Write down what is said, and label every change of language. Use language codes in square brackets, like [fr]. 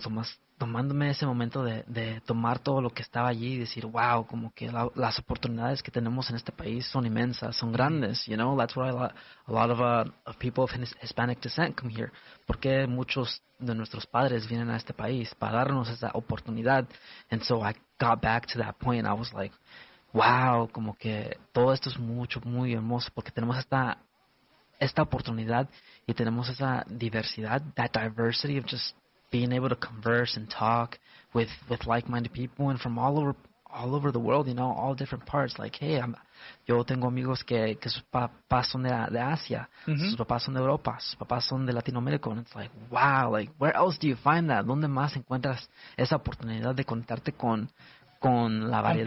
[es] Nomás tomándome ese momento de tomar todo lo que estaba allí y decir, wow, como que las oportunidades que tenemos en este país son inmensas, son grandes, [en] you know? That's why a lot of people of Hispanic descent come here. [es] Porque muchos de nuestros padres vienen a este país para darnos esa oportunidad. [en] And so I got back to that point and I was like, wow, [es] como que todo esto es mucho, muy hermoso porque tenemos esta oportunidad y tenemos esa diversidad, [en] that diversity of just being able to converse and talk with like-minded people and from all over the world, you know, all different parts. Like, hey, [es] yo tengo amigos que sus papás son de Asia, mm-hmm. sus papás son de Europa, sus papás son de Latinoamérica. [en] And it's like, wow, like, where else do you find that? [es] ¿Dónde más encuentras esa oportunidad de conectarte con la variedad?